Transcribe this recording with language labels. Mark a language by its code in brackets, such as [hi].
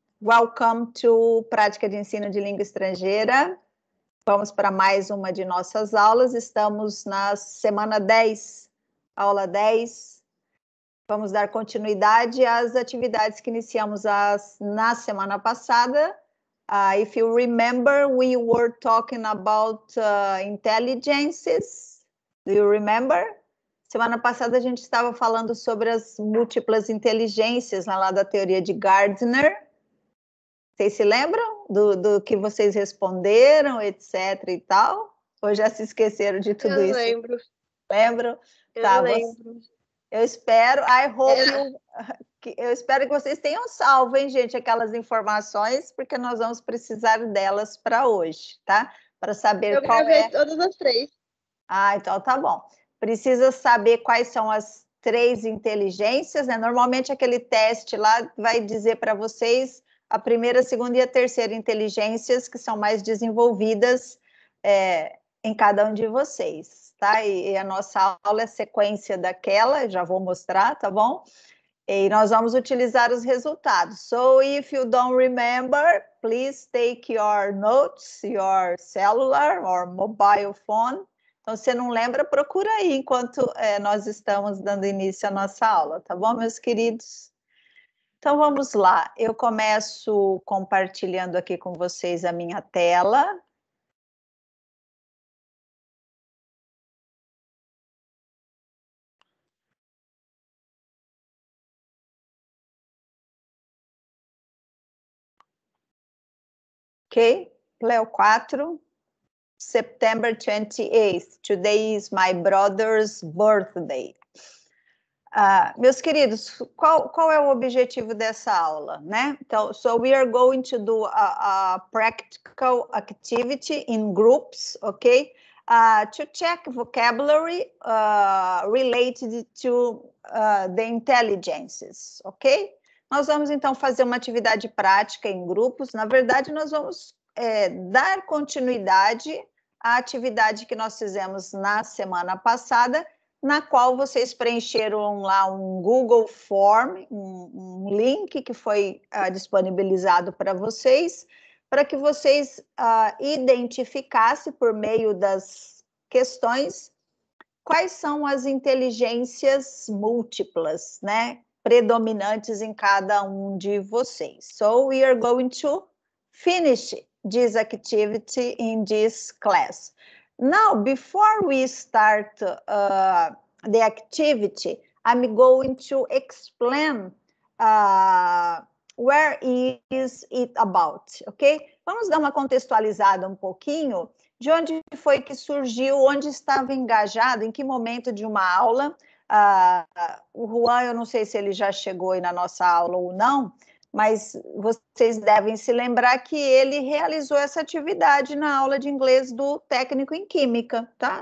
[en] Welcome to Prática de Ensino de Língua Estrangeira. [pt] Vamos para mais uma de nossas aulas. Estamos na semana 10, aula 10. Vamos dar continuidade às atividades que iniciamos na semana passada. [en] If you remember, we were talking about intelligences. Do you remember? [pt] Semana passada a gente estava falando sobre as múltiplas inteligências lá da teoria de Gardner. Vocês se lembram do que vocês responderam, etc e tal? Ou já se esqueceram de tudo isso? Eu lembro. Lembram? Eu lembro. Eu espero, eu espero que vocês tenham salvo, hein, gente, aquelas informações, porque nós vamos precisar delas para hoje, tá? Para saber qual é... Eu gravei todas as 3. Ah, então tá bom. Precisa saber quais são as 3 inteligências, né? Normalmente aquele teste lá vai dizer para vocês a primeira, a segunda e a terceira inteligências que são mais desenvolvidas em cada um de vocês, tá? E a nossa aula é sequência daquela, já vou mostrar, tá bom? E nós vamos utilizar os resultados. [en] So, if you don't remember, please take your notes, your cellular or mobile phone. [pt] Então, se não lembra, procura aí enquanto nós estamos dando início à nossa aula, tá bom, meus queridos? Então, vamos lá. Eu começo compartilhando aqui com vocês a minha tela. [en] Ok? Leo 4, September 28th. Today is my brother's birthday. [pt] Meus queridos, qual é o objetivo dessa aula, né? [en] Então, so we are going to do a practical activity in groups, okay? To check vocabulary related to the intelligences, ok? [pt] Nós vamos, então, fazer uma atividade prática em grupos. Na verdade, nós vamos dar continuidade à atividade que nós fizemos na semana passada, na qual vocês preencheram lá um Google Form, um link que foi disponibilizado para vocês, para que vocês identificassem por meio das questões quais são as inteligências múltiplas, né, predominantes em cada um de vocês. [en] So, we are going to finish this activity in this class. Now, before we start the activity, I'm going to explain where is it about, ok? [pt] Vamos dar uma contextualizada um pouquinho de onde foi que surgiu, onde estava engajado, em que momento de uma aula. O Juan, eu não sei se ele já chegou aí na nossa aula ou não, mas vocês devem se lembrar que ele realizou essa atividade na aula de inglês do técnico em química, tá?